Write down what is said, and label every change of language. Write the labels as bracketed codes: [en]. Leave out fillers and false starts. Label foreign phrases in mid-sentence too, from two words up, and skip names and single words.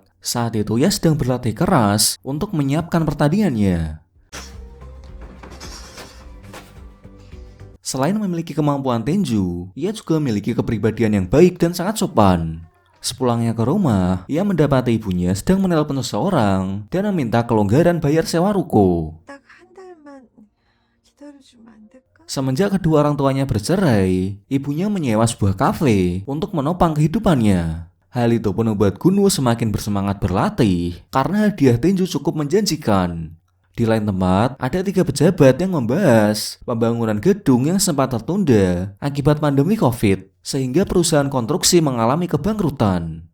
[id] Saat itu ia sedang berlatih keras untuk menyiapkan pertandingannya. Selain memiliki kemampuan tinju, ia juga memiliki kepribadian yang baik dan sangat sopan. Sepulangnya ke rumah, ia mendapati ibunya sedang menelpon seseorang dan meminta kelonggaran bayar sewa ruko. [ko] 딱 한 달만 기다려주면 안 될까? [id] Semenjak kedua orang tuanya bercerai, ibunya menyewa sebuah kafe untuk menopang kehidupannya. Hal itu pun membuat Gun-woo semakin bersemangat berlatih karena hadiah tinju cukup menjanjikan. Di lain tempat, ada 3 pejabat yang membahas pembangunan gedung yang sempat tertunda akibat pandemi COVID, sehingga perusahaan konstruksi mengalami kebangkrutan.